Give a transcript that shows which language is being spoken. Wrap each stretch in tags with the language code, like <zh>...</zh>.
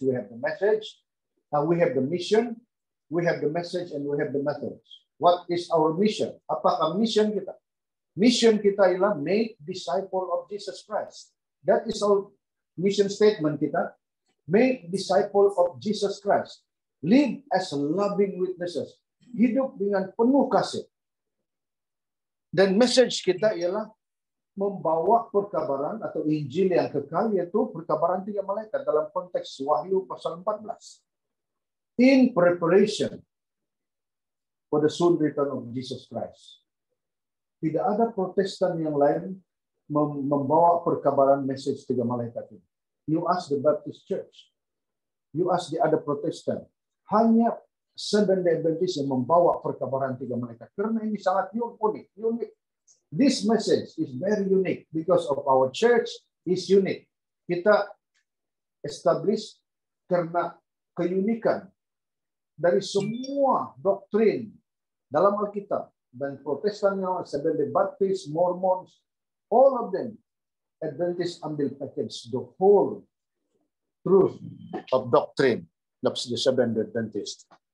<en>We have the message, we have the mission, we have the message, and we have the methods. What is our mission?</en> <id>Apakah mission kita? Mission kita ialah</id> <en>make disciple of Jesus Christ. That is our mission statement kita. Make disciple of Jesus Christ. Live as loving witnesses.</en> <id>Hidup dengan penuh kasih. Dan message kita ialah membawa perkabaran atau Injil yang kekal, yaitu perkabaran 3 malaikat dalam konteks Wahyu pasal 14.</id> <en>In preparation for the soon return of Jesus Christ.</en> <id>Tidak ada Protestan yang lain membawa perkabaran message 3 malaikat ini.</id> <en>You ask the Baptist Church, you ask the other Protestant,</en> <id>hanya Seventh-day Adventist yang membawa perkabaran 3 malaikat. Karena ini sangat unik.</id> <en>This message is very unique because of our church is unique.</en> <id>Kita establish karena keunikan dari semua doktrin dalam Alkitab. Dan Protestan yang</id> <en>Seventh-day Baptist, Mormons, all of them, Adventists</en> <id>ambil</id> <en>package the whole truth of doctrine of the Seventh-day Adventist.</en>